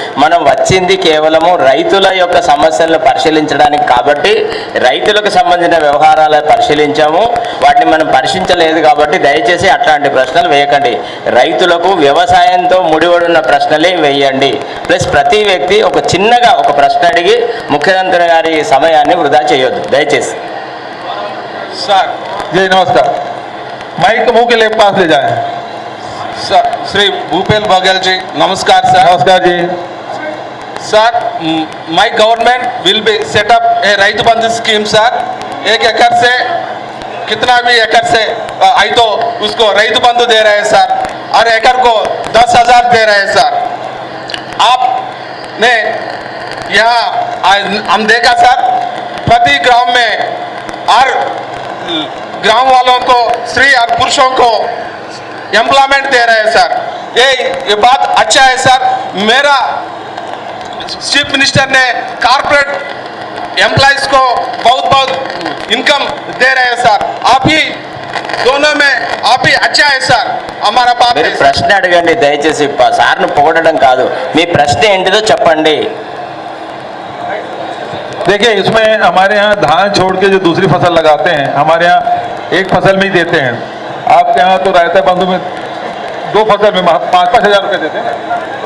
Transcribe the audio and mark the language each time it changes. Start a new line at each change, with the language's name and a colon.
Telugu: మనం వచ్చింది కేవలము రైతుల యొక్క సమస్యలను పరిశీలించడానికి కాబట్టి రైతులకు సంబంధించిన వ్యవహారాలు పరిశీలించాము. వాటిని మనం పరిశీలించలేదు కాబట్టి దయచేసి అట్లాంటి ప్రశ్నలు వేయకండి. రైతులకు వ్యవసాయంతో ముడిపడి ఉన్న ప్రశ్నలే వేయండి. ప్లస్ ప్రతి వ్యక్తి ఒక చిన్నగా ఒక ప్రశ్న అడిగి ముఖ్యమంత్రి గారి సమయాన్ని వృధా చేయొద్దు దయచేసి.
Hindi: सर जी नमस्कार, माइक मुंह के लिए पास ले जाए। सर श्री भूपेश बघेल जी नमस्कार सर. नमस्कार जी।
English: Sir my government will be set up a Rythu Bandhu scheme sir.
Hindi: 1 एकड़ से कितना भी एकड़ से आई तो उसको राइतु बंधु दे रहे हैं सर, और एकड़ को 10,000 दे रहे हैं सर. आपने यहाँ हम देखा सर, प्रति ग्राम में हर ग्राम वालों को स्त्री और पुरुषों को एम्प्लॉयमेंट दे रहे हैं सर. ये बात अच्छा है सर. मेरा चीफ मिनिस्टर ने कॉर्पोरेट एम्प्लॉयज को बहुत इनकम दे रहे हैं सर. आप ही दोनों में आप ही अच्छा है सर. हमारा बात
Telugu: మీరు ప్రశ్న అడగండి దయచేసి, సార్ను పొగడడం కాదు. మీ ప్రశ్న ఏంటిదో చెప్పండి.
Hindi: देखिए, इसमें हमारे यहाँ धान छोड़ के जो दूसरी फसल लगाते हैं, हमारे यहाँ एक फसल में ही देते हैं. आपके यहाँ तो रायता बंधु में 2 फसल में 5-5 हज़ार रुपये देते हैं.